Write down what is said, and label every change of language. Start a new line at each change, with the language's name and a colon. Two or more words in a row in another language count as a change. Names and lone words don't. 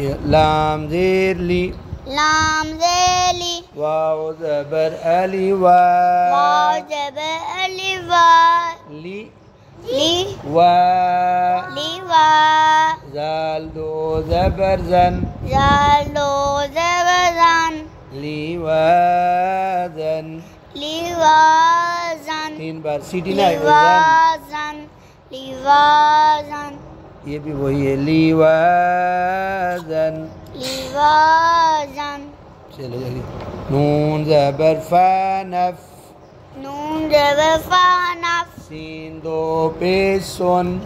Urdu: لام زیر لی. واو زبر علی وا. لی وا. زال دو زبر زن. لیوازن. تین بار. سیٹی نہ یہ بھی وہی ہے. لیوازن. چلو جلدی. نون زبر فا نف. سین دو پیش سن.